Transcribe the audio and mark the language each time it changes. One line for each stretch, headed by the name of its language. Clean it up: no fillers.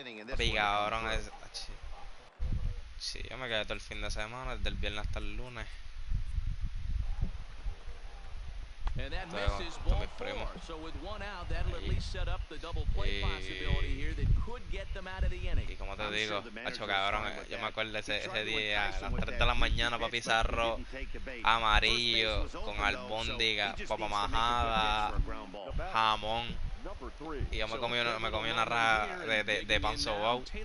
Spanish: Papi, cabrón, sí, yo me quedé todo el fin de semana, desde el viernes hasta el lunes.
English: And that misses ball four. So with one out, that'll at least set up the double play possibility here that could get them out of the inning.
Spanish: Y como te digo, hacho, cabrón, yo me acuerdo ese día, a las 3 de la mañana, papi, arroz amarillo, con albóndiga, papa majada, jamón. Y yo me comí una raja de pan sobao.